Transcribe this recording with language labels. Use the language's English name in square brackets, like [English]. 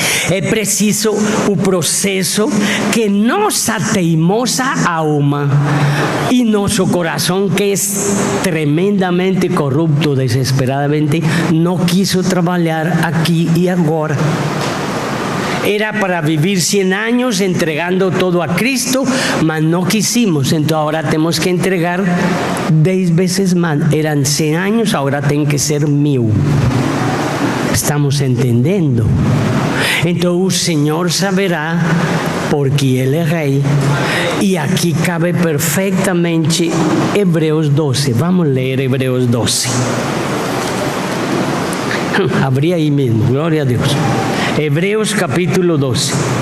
[Portuguese] é preciso o processo que nossa teimosa alma e nosso coração, que é tremendamente corrupto, desesperadamente, não quiso trabalhar aqui e agora. [Spanish] Era para vivir 100 años entregando todo a Cristo, mas no quisimos, entonces ahora tenemos que entregar 10 veces más. Eran 100 años, ahora tienen que ser 1000. [Portuguese] Estamos entendendo? Então o Senhor saberá, porque Ele é Rei. E aqui cabe perfeitamente Hebreus 12. Vamos ler Hebreus 12. Abrí aí mesmo, glória a Deus. Hebreos capítulo 12.